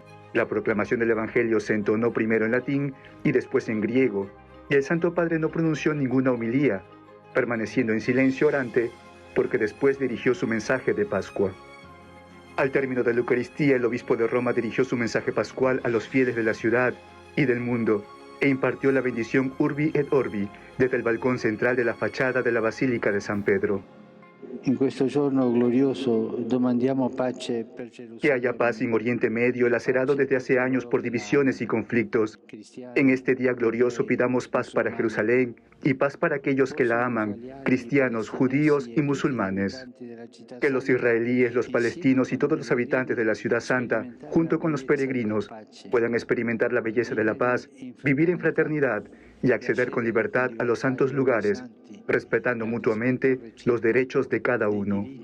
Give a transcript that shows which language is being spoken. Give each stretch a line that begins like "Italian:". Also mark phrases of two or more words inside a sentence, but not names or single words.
Spanish: La proclamación del Evangelio se entonó primero en latín y después en griego, y el Santo Padre no pronunció ninguna homilía, permaneciendo en silencio orante, porque después dirigió su mensaje de Pascua. Al término de la Eucaristía, el obispo de Roma dirigió su mensaje pascual a los fieles de la ciudad y del mundo, e impartió la bendición
Latin: Urbi et Orbi
Spanish: desde el balcón central de la fachada de la Basílica de San Pedro.
Italian: In questo giorno glorioso domandiamo pace per Gerusalemme.
Spanish: Que haya paz en Oriente Medio, lacerado desde hace años por divisiones y conflictos. En este día glorioso pidamos paz para Jerusalén y paz para aquellos que la aman, cristianos, judíos y musulmanes. Que los israelíes, los palestinos y todos los habitantes de la Ciudad Santa, junto con los peregrinos, puedan experimentar la belleza de la paz, vivir en fraternidad y acceder con libertad a los santos lugares, respetando mutuamente los derechos de cada uno.